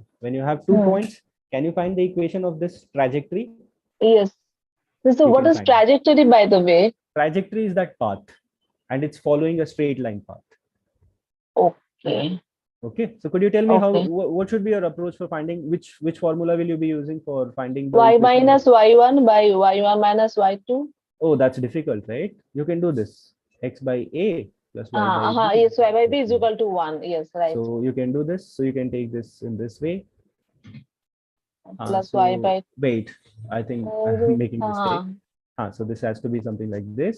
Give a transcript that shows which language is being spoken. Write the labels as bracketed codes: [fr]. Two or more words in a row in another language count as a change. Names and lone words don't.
[en] When you have 2 points, can you find the equation of this trajectory? Yes. So what is trajectory, by the way? Trajectory is that path, and it's following a straight line path. Okay. Okay. So could you tell me what should be your approach for finding which formula will you be using for finding the y minus y1 by y1 minus y2? Oh, that's difficult, right? You can do this. X by a plus y by b. Yes, y by b is equal to 1. Yes, right. So you can do this. So you can take this in this way. Plus y by. Wait, I think I'm making a mistake. So this has to be something like this.